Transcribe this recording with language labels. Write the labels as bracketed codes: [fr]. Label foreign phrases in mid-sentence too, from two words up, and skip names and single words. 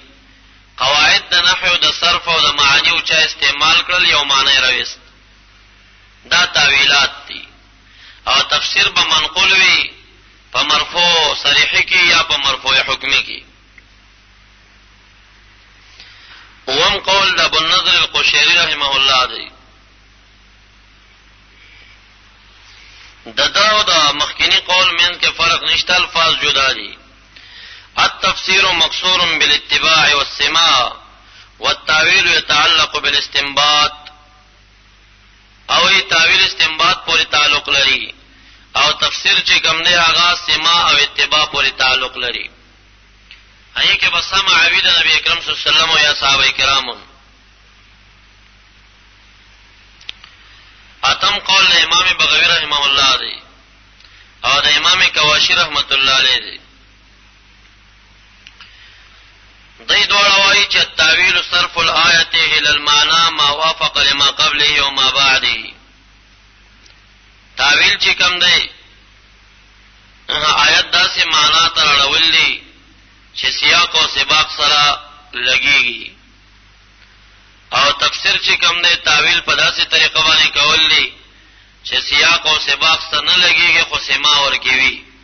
[ps] قواعد د نحو د صرف او د معانی او چا استعمال کړل یو معنی راوست دا تاویلات دي. او تفسیر به منقول وي په مرفوع صریح کې یا په مرفوع حکمی کې. اوم قول د ابو النضر القشيري [ar] رحمه الله [ps] دی داو دا مخکینی قول من کې فرق نشته الفاظ جدا دي. [ar] التفسير مقصور بالاتباع والسماع والتاويل يتعلق بالاستنباط. [ps] او ای تاویل استنباط پورې تعلق لري او تفسیر چې کوم دی هغه سماع او اتباع پورې تعلق لري. هغه کې بس سماع عوید نبی اکرم [ar] صلی الله علیه وسلم [ps] او یا صحابه کرامو. اتم قول د امام بغوی [ar] رحمه الله [ps] دی او د امام کواشی [ar] رحمت الله علیه [ps] دی. دای دوړ وایي چې [ar] التاویل صرف الآیه الى المعنى ما وافق لما قبله او ما بعده. [ps] تاویل چې کوم دی آیت داسې معنا ته راول دي چې سیاق او سباق سره لګيږي او تفسیر چې کوم دی تاویل په داسې طریقه باندې کول دي چې سیاق او سباق سره نه لګيږي خو سما ورکوي.